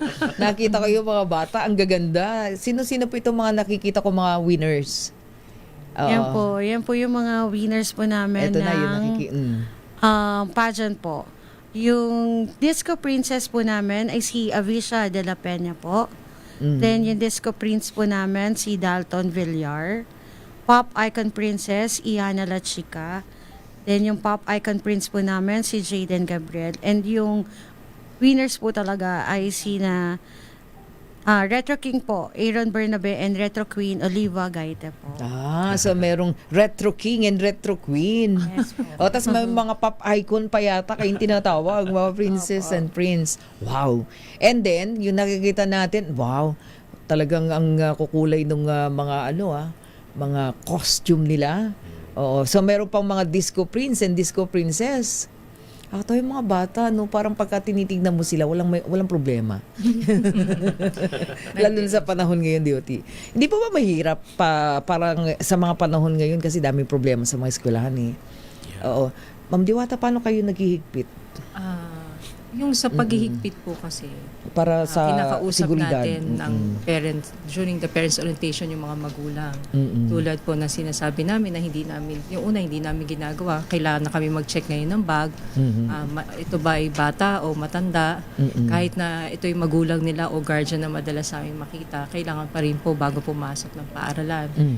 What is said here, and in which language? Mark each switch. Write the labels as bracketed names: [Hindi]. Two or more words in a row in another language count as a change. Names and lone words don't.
[Filipino] Nakita ko yung mga bata, ang gaganda. Sino-sino po itong mga nakikita ko mga winners? Yan po yung mga winners po namin Ito na yung pageant po. Yung Disco Princess po namin ay si Avisha de la Peña po. Then yung Disco Prince po namin si Dalton Villar. Pop Icon Princess, Iana La Chica. Then yung Pop Icon Prince po namin si Jaden Gabriel. And yung winners po talaga ay sina Retro King po, Aaron Bernabe, and Retro Queen, Oliva Gaite po. So merong Retro King and Retro Queen. Yes po. Tapos may mga pop icon pa yata kayong tinatawag, mga [English] princess and prince. [Filipino] Wow. [English] And then, [Filipino] yung nakikita natin, wow, talagang ang kukulay ng mga costume nila. So meron pang mga [English] disco prince and disco princess. [Filipino] Ako yung mga bata, no, parang pagka tinitignan mo sila, walang problema. Lalo na sa panahon ngayon, DOT. Hindi pa ba mahirap parang sa mga panahon ngayon kasi daming problema sa mga eskwelahan eh. Oo. Ma'am Diwata, paano kayo naghihigpit? Yung sa paghihigpit po kasi, Para sa kinakausap seguridad. natin ng parents, [English] during the parents orientation, [Filipino] yung mga magulang. Mm-mm. Tulad po na sinasabi namin na hindi namin ginagawa. Kailangan na kami mag-check ngayon ng bag. Ito ba ay bata o matanda? Kahit na ito yung magulang nila o guardian na madalas namin makita, kailangan pa rin po bago pumasok ng paaralan.